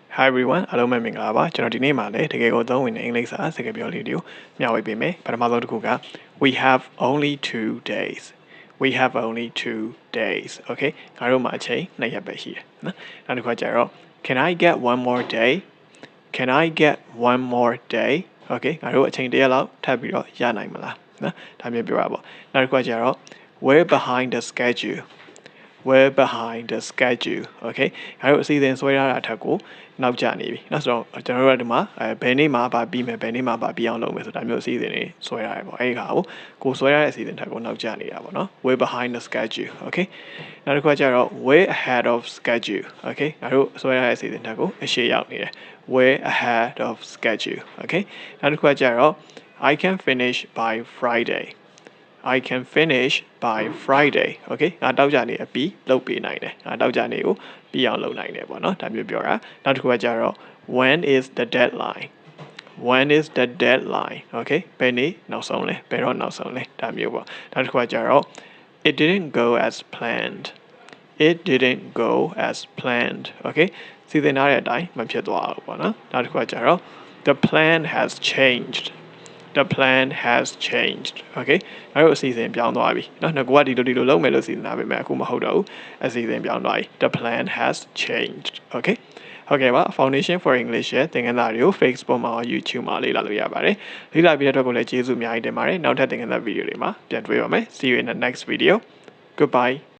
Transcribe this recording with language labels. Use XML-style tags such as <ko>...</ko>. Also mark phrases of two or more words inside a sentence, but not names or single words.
<en>Hi everyone</en> <my>အားလုံးပဲမင်္ဂလာပါကျွန်တော်ဒီနေ့မှာလည်းတကယ်ကိုသုံးဝင်တဲ့အင်္ဂလိပ်စာစကားပြောလေးတွေကိုမျှဝေပေးမယ်ပထမဆုံးတစ်ခုက</my> <en>we have only 2 days we have only 2 days okay</en> <my>ငါတို့မှာအချိန်2ရက်ပဲရှိတယ်နော်နောက်တစ်ခါကျတော့</my> <en>can I get one more day can I get one more day okay</en> <my>ငါတို့အချိန်တစ်ရက်လောက်ထပ်ပြီးတော့ရနိုင်မလားနော်ဒါမျိုးပြောရပါ နောက်တစ်ခါကျတော့</my> <en>we're behind the schedule we're behind the schedule okay</en> <my>ငါတို့အစီအစဉ်ဆွဲထားတာအထက်ကိုနောက်ကျနေပြီနောက်ဆိုတော့ကျွန်တော်တို့ကဒီမှာဘယ်နေ့မှာပါပြီးမယ်ဘယ်နေ့မှာပါပြီးအောင်လုပ်မယ်ဆိုတာမျိုးအစီအစဉ်တွေဆွဲရတယ်ပေါ့အဲ့ဒီခါကိုဆွဲရတဲ့အစီအစဉ်ထက်ကိုနောက်ကျနေတာပေါ့နော်</my> <en>we're behind the schedule okay</en> <my>နောက်တစ်ခါကျတော့</my> <en>we're ahead of schedule okay</en> <my>ငါတို့ဆွဲရတဲ့အစီအစဉ်ထက်ကိုအရှေ့ရောက်နေတယ်</my> <en>we're ahead of schedule okay</en> <my>နောက်တစ်ခါကျတော့</my> <en>I can finish by Friday I can finish by Friday okay</en> <my>ငါတောက်ကြ နေအပြီးလုပ်ပေးနိုင်တယ်ငါတောက်ကြနေကိုပြီးအောင်လုပ်နိုင်တယ်ပေါ့နော်ဒါမျိုးပြောတာနောက်တစ်ခုကကြတော့</my> <en>when is the deadline when is the deadline okay</en> <my>ဘယ်နေ့ နောက်ဆုံးလဲဘယ်တော့နောက်ဆုံးလဲဒါမျိုးပေါ့နောက်တစ်ခုကကြတော့</my> <en>it didn't go as planned it didn't go as planned okay</en> <my>စီစဉ်ထားတဲ့အတိုင်းမဖြစ်သွားဘူးပေါ့နော်နောက်တစ်ခုကကြတော့</my> <en>the plan has changed the plan has changed okay</en> <my>ငါတို့အစီအစဉ်ပြောင်းသွားပြီเนาะငါကဒီလိုလုပ်မယ်လို့စီစဉ်ထားပေမဲ့အခုမဟုတ်တော့ဘူးအစီအစဉ်ပြောင်းသွားပြီ</my> <en>the plan has changed okay</en> <my>ဟုတ်ကဲ့ပါ Foundation for English ရဲ့သင်ခန်းစာတွေကို Facebook မှာ YouTube မှာလေ့လာလို့ရပါတယ်လေ့လာပြီးတဲ့အတွက်ကိုလည်းကျေးဇူးအများကြီးတင်ပါတယ်နောက်ထပ်သင်ခန်းစာဗီဒီယိုတွေမှာပြန်တွေ့ပါမယ်</my> <en>see you in the next video goodbye</en>